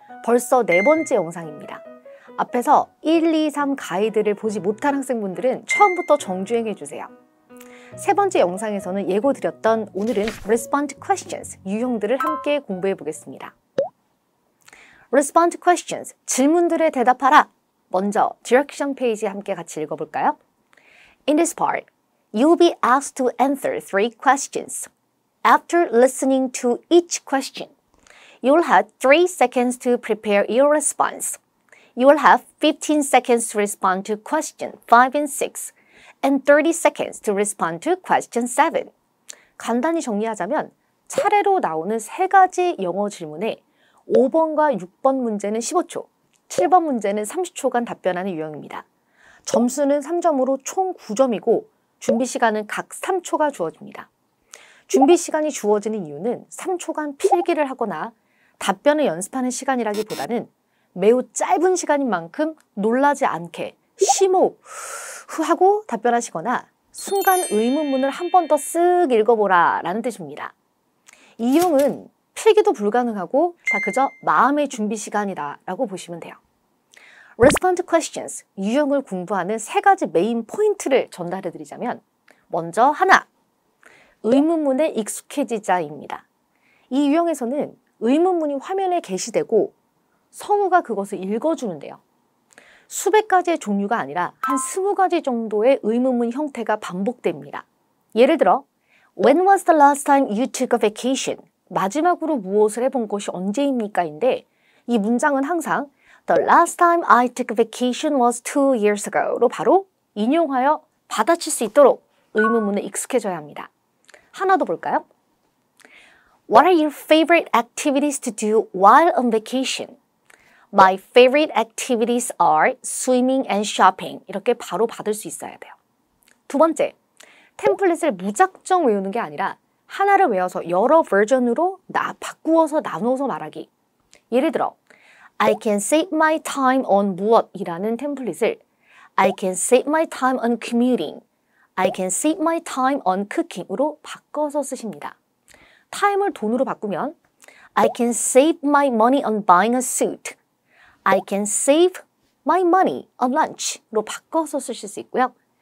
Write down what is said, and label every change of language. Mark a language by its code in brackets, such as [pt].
[ko] 벌써 4번째 영상입니다. 앞에서 1, 2, 3 가이드를 보지 못한 학생분들은 처음부터 정주행해주세요. 세 번째 영상에서는 예고드렸던 오늘은 Respond Questions 유형들을 함께 공부해 보겠습니다. Respond Questions, 질문들에 대답하라. 먼저 디렉션 페이지 함께 같이 읽어볼까요? [en] In this part, you'll be asked to answer 3 questions. After listening to each question, you'll have 3 seconds to prepare your response. You will have 15 seconds to respond to question 5 and 6, and 30 seconds to respond to question 7. [ko] 간단히 정리하자면 차례로 나오는 3가지 영어 질문에 5번과 6번 문제는 15초, 7번 문제는 30초간 답변하는 유형입니다. 점수는 3점으로 총 9점이고 준비 시간은 각 3초가 주어집니다. 준비 시간이 주어지는 이유는 3초간 필기를 하거나 답변을 연습하는 시간이라기보다는 매우 짧은 시간인 만큼 놀라지 않게 심호흡하고 답변하시거나 순간 의문문을 한 번 더 쓱 읽어보라 라는 뜻입니다. 이 유형은 필기도 불가능하고 다 그저 마음의 준비 시간이다 라고 보시면 돼요. Respond Questions, 유형을 공부하는 3가지 메인 포인트를 전달해 드리자면 먼저 하나, 의문문에 익숙해지자입니다. 이 유형에서는 의문문이 화면에 게시되고 성우가 그것을 읽어주는데요. 수백 가지의 종류가 아니라 한 20가지 정도의 의문문 형태가 반복됩니다. 예를 들어 [en] When was the last time you took a vacation? [ko] 마지막으로 무엇을 해본 것이 언제입니까? 인데 이 문장은 항상 [en] The last time I took a vacation was 2 years ago [ko] 로 바로 인용하여 받아칠 수 있도록 의문문에 익숙해져야 합니다. 하나 더 볼까요? [en] What are your favorite activities to do while on vacation? My favorite activities are swimming and shopping. [ko] 이렇게 바로 받을 수 있어야 돼요. 두 번째, 템플릿을 무작정 외우는 게 아니라 하나를 외워서 여러 버전으로 바꾸어서 나누어서 말하기. 예를 들어 [en] I can save my time on [ko] 무엇이라는 템플릿을 [en] I can save my time on commuting, I can save my time on cooking으로 [ko] 바꿔서 쓰십니다. 타임을 돈으로 바꾸면 [en] I can save my money on buying a suit, I can save my money on lunch로 [ko] 바꿔서 쓰실 수 있고요.